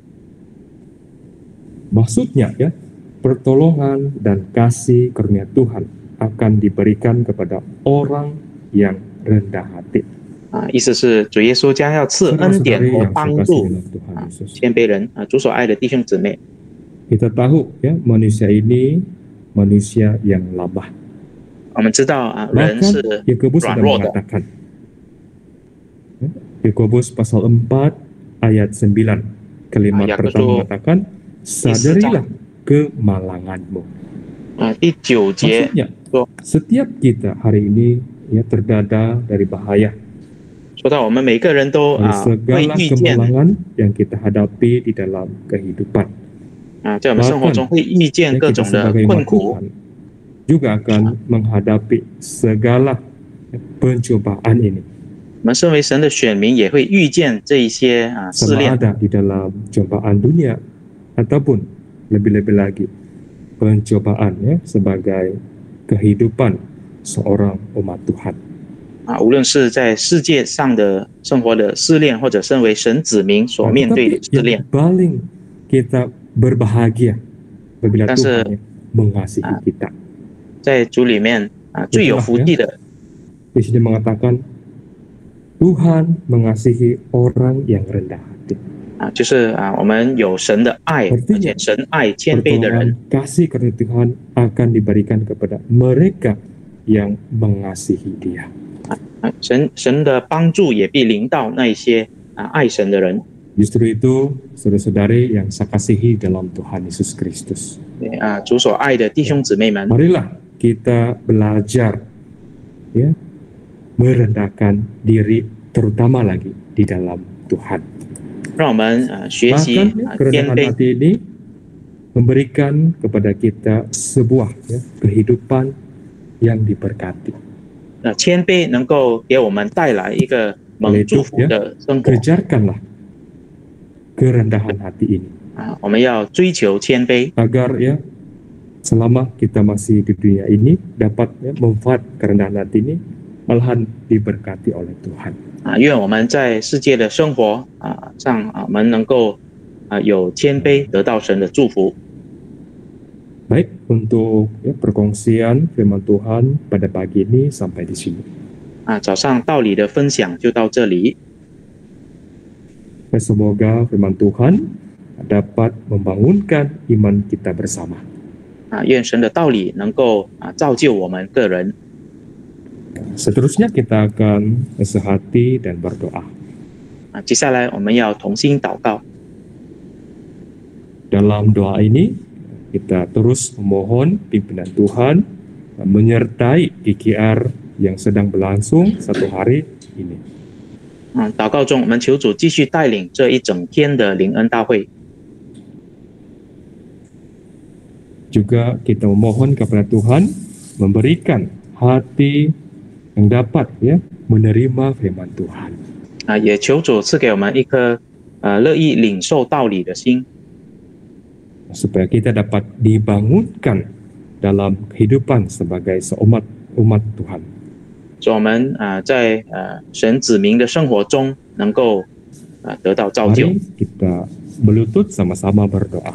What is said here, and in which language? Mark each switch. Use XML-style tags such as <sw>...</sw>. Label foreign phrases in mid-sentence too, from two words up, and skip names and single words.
<id>Maksudnya ya, pertolongan dan kasih karunia Tuhan akan diberikan kepada orang yang rendah hati.</id> <zh>意思是主耶稣将要赐恩典和帮助谦卑人主所爱的弟兄姊妹。</zh> <id>Kita tahu ya, manusia ini manusia yang lemah.</id> <zh>我们知道人是</zh> <id>Yakobus</id> <zh>软</zh> <id>sudah</id> <zh>弱的。</zh> <id>mengatakan, Yakobus pasal 4 ayat 9, kalimat pertama mengatakan, sadarilah kemalanganmu.</id> <zh>第9节</zh> <id>Maksudnya, setiap kita hari ini ya terdada dari bahaya.</id> <zh>说到我们每个人都</zh> <id>Dari</id> <zh>会</zh> <id>segala</id> <zh>遇见</zh> <id>kemalangan yang kita hadapi di dalam kehidupan.</id> <zh>在我们生活中会遇见各种的困苦，</zh> <id>juga akan menghadapi segala pencobaan ini.</id> <zh>我们身为神的选民也会遇见这一些试</zh> <id>Sama</id> <zh>炼，</zh> <id>ada di dalam cobaan dunia ataupun lebih-lebih lagi pencobaan ya sebagai kehidupan seorang umat Tuhan.</id> <zh>无论是在世界上的生活的试炼，或者身为神子民所面对的试炼。</zh> <id>Paling kita berbahagia apabila Tuhan mengasihi kita.</id> <zh>在主里面最有福气的。</zh> <id>Di sini mengatakan Tuhan mengasihi orang yang rendah hati.</id> <zh>就是我们有神的爱，而且神爱谦卑的人。</zh> <id>Kasih karunia Tuhan akan diberikan kepada mereka yang mengasihi Dia.</id> <zh>神的帮助也必临到那一些爱神的人。</zh> <id>Justru itu, saudara-saudari yang saya kasihi dalam Tuhan Yesus Kristus.</id> <zh>主所爱的弟兄姊妹们，</zh> <id>Marilah kita belajar ya, merendahkan diri terutama lagi di dalam Tuhan.</id> <zh>让我们学习</zh> <id>kerendahan</id> <zh>谦卑。</zh> <id>hati ini memberikan kepada kita sebuah ya, kehidupan yang diberkati.</id> <zh>谦卑能够给我们带来一个蒙祝福的生活。</zh> <id>Kejarkanlah kerendahan hati ini.</id> <zh>我们要追求谦卑，</zh> <id>Agar ya selama kita masih di dunia ini dapat ya, manfaat kerendahan hati ini malahan diberkati oleh Tuhan.</id> <zh>愿我们在世界的生活上我们能够有谦卑，得到神的祝福。</zh> <id>Baik, untuk ya, perkongsian firman Tuhan pada pagi ini sampai di sini.</id> <zh>早上道理的分享就到这里。</zh> <id>Semoga firman Tuhan dapat membangunkan iman kita bersama.</id> <zh>愿神的道理能够造就我们个人。</zh> <id>Seterusnya kita akan sehati dan berdoa.</id> <zh>接下来我们要同心祷告。</zh> <id>Dalam doa ini, kita terus memohon pimpinan Tuhan menyertai GKR yang sedang berlangsung satu hari ini.</id> <zh>祷告中，我们求主继续带领这一整天的灵恩大会。</zh> <id>Juga kita memohon kepada Tuhan memberikan hati yang dapat menerima firman Tuhan.</id> <zh>也求主赐给我们一颗乐意领受道理的心，</zh> <id>supaya kita dapat dibangunkan dalam kehidupan sebagai umat Tuhan.</id> <zh>使我们在神子民的生活中能够得到造就。</zh> <id>Mari kita berlutut sama-sama berdoa.</id>